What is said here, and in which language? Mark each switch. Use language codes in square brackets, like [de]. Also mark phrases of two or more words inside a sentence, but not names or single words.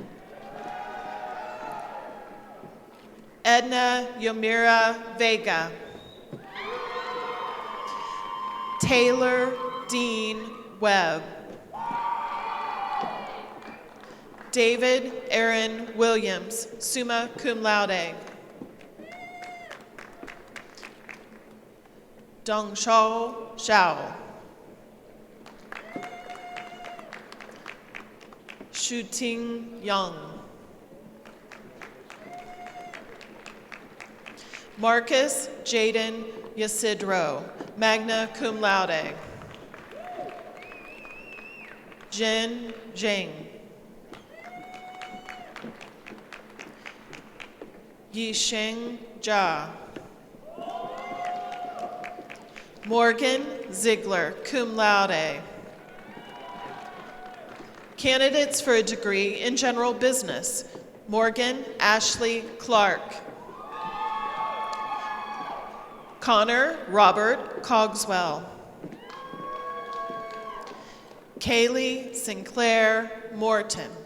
[en] Edna Yomira Vega. Taylor Dean Webb. David Aaron Williams, [la] summa cum laude. [en] Dongshao Zhao. Shuting Yang. Marcus Jaden Yasidro, [la] magna cum laude. [en] Jin Zheng. Yisheng Jia. Morgan Ziegler, [la] cum laude. [en] Candidates for a degree in general business: Morgan Ashley Clark. Connor Robert Cogswell. Kaylee Sinclair Morton.